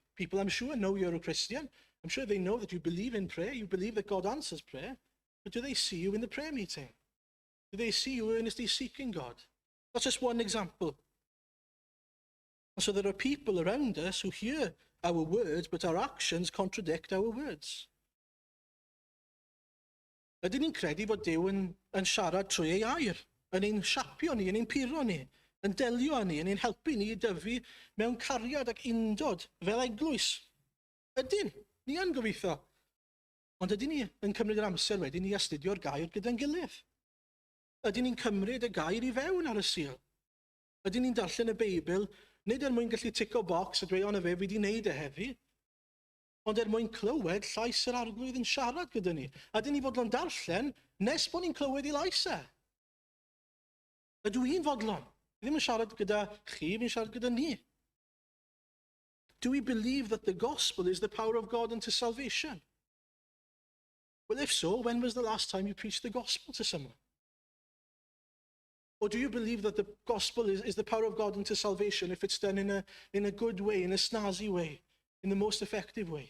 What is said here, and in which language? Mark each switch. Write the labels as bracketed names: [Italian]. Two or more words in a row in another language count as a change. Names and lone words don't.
[English] People, I'm sure, know you're a Christian. I'm sure they know that you believe in prayer. You believe that God answers prayer. But do they see you in the prayer meeting? Do they see you earnestly seeking God? That's just one example. And so there are people around us who hear our words, but our actions contradict our words. [Welsh] Ydyn ni'n credu bod Duw yn siarad trwy ei air, yn ein siapio ni, yn ein puro ni, yn delio ni, yn ein helpu ni i dyfu mewn cariad ac undod fel eglwys? Ydyn, ni yn gobeithio. Ond ydyn ni yn cymryd yr amser wedyn ni astudio'r gair gyda'n gilydd? Ydyn ni'n cymryd y gair i fewn ar y sul? Ydyn ni'n darllen y Beibl, nid er mwyn gallu tico bocs a dweud ond fe wedi wneud e heddi, ond er mwyn clywed llais yr arglwydd yn siarad gyda ni. Ydyn ni fodlon darllen nes bod ni'n clywed ei lais e? Ydw i'n fodlon? Ddim yn siarad gyda chi, fi'n siarad gyda ni. [English] Do we believe that the gospel is the power of God unto salvation? Well, if so, when was the last time you preached the gospel to someone? Or do you believe that the gospel is the power of God unto salvation if it's done in a good way, in a snazzy way, in the most effective way?